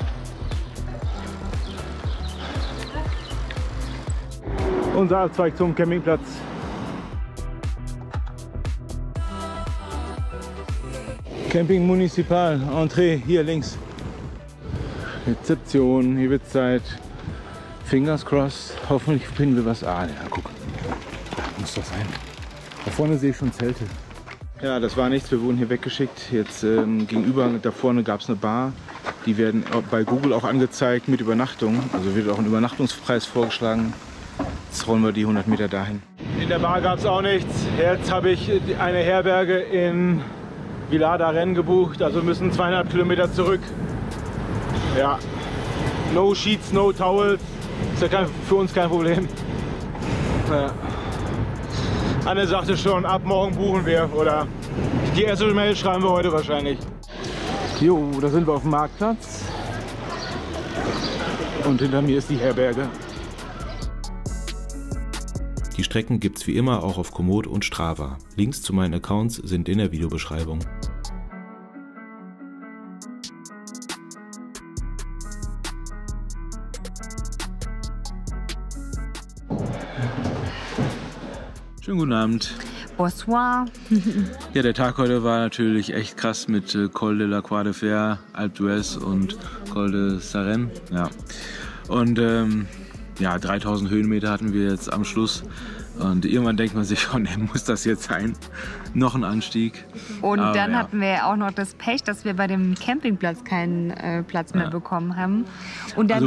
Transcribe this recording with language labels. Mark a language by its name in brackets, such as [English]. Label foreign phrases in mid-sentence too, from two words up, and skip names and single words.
[German] Unser Abzweig zum Campingplatz. Camping Municipal, Entree, hier links. Rezeption, hier wird Zeit. [English] Fingers crossed, [German] hoffentlich finden wir was. Ah, ja, guck. Da muss das sein. Da vorne sehe ich schon Zelte. Ja, das war nichts, wir wurden hier weggeschickt. Jetzt gegenüber, da vorne gab es eine Bar. Die werden bei Google auch angezeigt mit Übernachtung. Also wird auch ein Übernachtungspreis vorgeschlagen. Jetzt rollen wir die 100 Meter dahin. In der Bar gab es auch nichts. Jetzt habe ich eine Herberge in Vilar d'Arennes gebucht. Also müssen 2,5 Kilometer zurück. Ja, [English] no sheets, no towels. [German] Ist ja für uns kein Problem. Ja. Anne sagte schon, ab morgen buchen wir, oder die erste Mail schreiben wir heute wahrscheinlich. Jo, da sind wir auf dem Marktplatz und hinter mir ist die Herberge. Die Strecken gibt's wie immer auch auf Komoot und Strava. Links zu meinen Accounts sind in der Videobeschreibung. Schönen guten Abend. Bonsoir. Ja, der Tag heute war natürlich echt krass mit Col de la Croix de Fer, Alpe d'Huez und Col de Sarenne. Ja. Und ja, 3000 Höhenmeter hatten wir jetzt am Schluss. Und irgendwann denkt man sich, oh ne, muss das jetzt sein? Noch ein Anstieg. Und aber dann hatten wir ja auch noch das Pech, dass wir bei dem Campingplatz keinen Platz mehr bekommen haben. Und dann